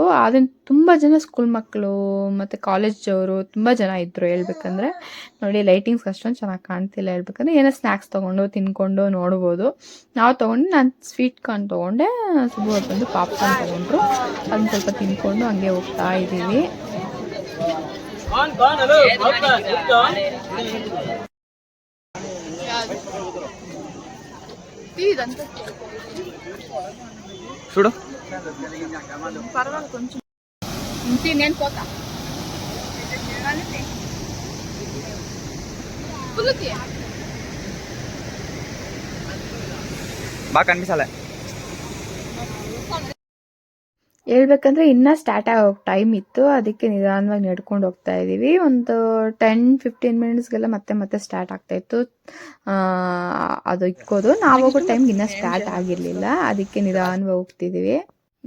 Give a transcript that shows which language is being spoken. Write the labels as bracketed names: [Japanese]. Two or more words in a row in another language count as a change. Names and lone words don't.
[Kannada] ಅದನ್ನು ತುಂಬ ಜನ ಸ್ಕೂಲ್ ಮಕ್ಕಳು ಮತ್ತು ಕಾಲೇಜವರು ತುಂಬ ಜನ ಇದ್ದರು. ಹೇಳ್ಬೇಕಂದ್ರೆ ನೋಡಿ ಲೈಟಿಂಗ್ಸ್ ಅಷ್ಟೊಂದು ಚೆನ್ನಾಗಿ ಕಾಣ್ತಿಲ್ಲ. ಹೇಳ್ಬೇಕಂದ್ರೆ ಏನೋ ಸ್ನ್ಯಾಕ್ಸ್ ತೊಗೊಂಡು ತಿನ್ಕೊಂಡು ನೋಡ್ಬೋದು. ನಾವು ತೊಗೊಂಡು ನಾನು [English] sweet corn [Kannada] ತೊಗೊಂಡೆ, ಸುಬ್ಬು ಬಂದು ಪಾಪ್ಕಾರ್ನ್ ತೊಗೊಂಡ್ರು. ಅದನ್ನ ಸ್ವಲ್ಪ ತಿನ್ಕೊಂಡು ಹಂಗೆ ಹೋಗ್ತಾ ಇದ್ದೀವಿ. [Telugu] చూడు పర్వాలేదు కొంచెం ఇంటి నేను పోతా బాగా కనిపించాలి. [Kannada] ಹೇಳ್ಬೇಕಂದ್ರೆ ಇನ್ನೂ ಸ್ಟಾರ್ಟ್ ಆಗೋ ಟೈಮ್ ಇತ್ತು. ಅದಕ್ಕೆ ನಿಧಾನವಾಗಿ ನಡ್ಕೊಂಡು ಹೋಗ್ತಾ ಇದ್ದೀವಿ. ಒಂದು 10-15 ಮಿನಿಟ್ಸ್ಗೆಲ್ಲ ಮತ್ತೆ ಸ್ಟಾರ್ಟ್ ಆಗ್ತಾ ಇತ್ತು ಅದು ಇಕ್ಕೋದು. ನಾವು ಹೋಗೋ ಟೈಮ್ಗೆ ಇನ್ನೂ ಸ್ಟಾರ್ಟ್ ಆಗಿರಲಿಲ್ಲ, ಅದಕ್ಕೆ ನಿಧಾನವಾಗಿ ಹೋಗ್ತಿದ್ದೀವಿ.